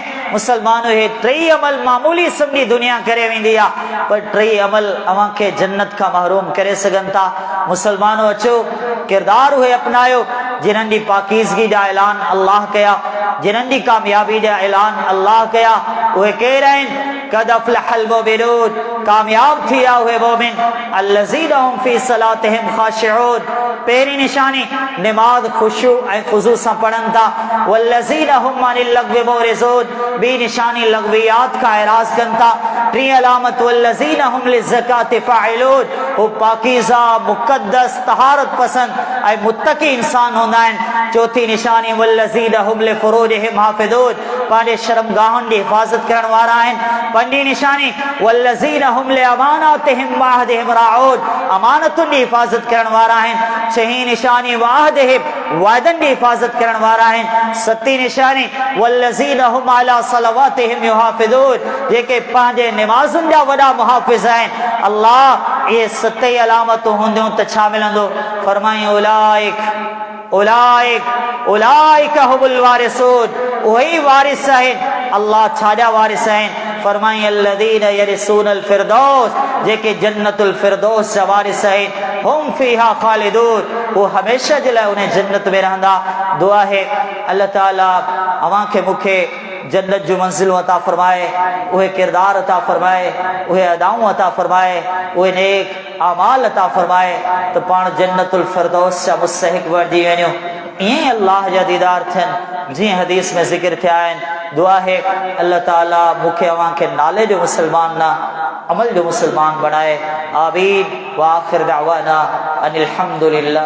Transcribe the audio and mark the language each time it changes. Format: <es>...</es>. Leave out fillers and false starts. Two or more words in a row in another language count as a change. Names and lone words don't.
<sd>मुसलमानो, हे 3 अमल मामूली सम्झी दुनिया करे वेंदी आहे, पर 3 अमल अव्हां खे जन्नत खां महरूम करे सघनि था। मुसलमानो अचो, किरदार उहे अपनायो जिन्हनि जी पाकीज़गी जा ऐलान अल्लाह कया, जिन्हनि जी कामयाबी जा ऐलान अल्लाह कया। उहे केर आहिनि?</sd> <ar>قد أفلح المؤمنون,</ar> <sd>कामयाब थी विया उहे मोमिन,</sd> <ar>الذين هم في صلاتهم خاشعون,</ar> <sd>पहिरीं निशानी निमाज़ खुशू ऐं ख़ुज़ू सां पढ़नि था।</sd> <ar>والذين هم عن اللغو معرضون,</ar> <sd>ॿी निशानी लग़वियात खां एराज़ कनि था।</sd> <ar>3 अलामत والذين هم للزكاة فاعلون,</ar> <sd>हू पाकीज़ा, मुक़द्दस, तहारत पसंद ऐं मुत्तक़ी इंसान हूंदा आहिनि।</sd> <ar>4थी निशानी والذين هم لفروجهم حافظون,</ar> <sd>पंहिंजे शर्मगाहुनि जी हिफ़ाज़त करण वारा आहिनि। 5हीं निशानी</sd> <ar>والذين هم لأماناتهم وعهدهم راعون,</ar> <sd>अमानतुनि जी हिफ़ाज़त करण वारा आहिनि। 6हीं निशानी वअहदिहिम, वाइदनि जी हिफ़ाज़त करण वारा आहिनि।</sd> <ar>7हीं निशानी والذين هم على صلواتهم يحافظون,</ar> <sd>जेके पंहिंजे निमाज़ुनि जा वॾा मुहाफ़िज़ आहिनि। अल्लाह इहे 7 अलामतूं हूंदियूं त छा मिलंदो?</sd> <ar>फरमाई أولئك أولئك هم الوارثون,</ar> <sd>वही वारिस आहिनि, अल्लाह छाजा वारिस आहिनि। फरमाई</sd> <ar>الذين يرثون الفردوس,</ar> <sd>जेके जन्नतुल फिरदौस जा वारिस आहिनि,</sd> <ar>هم فيها خالدون,</ar> <sd>वो हमेशा जे लाइ उन जन्नत में रहंदा। दुआ है अल्लाह ताला अवां खे मूंखे जन्नत जो मंजिल अता फरमाए, उहे किरदार अता फरमाए, उहे अदाऊं अता फरमाए, उहे नेक आमाल अता फरमाए, तो पाण जन्नतुल फिरदौस जा मुस्तहिक बणिजी वञूं। ईअं अल्लाह जा दीदार थियनि जीअं हदीस में ज़िक्र थिया आहिनि। दुआ है अल्लाह ताला मूंखे अवां खे नाले जो मुसलमान न अमल जो मुसलमान बनाए। आमीन।</sd> <ar>وآخر دعوانا أن الحمد لله.</ar>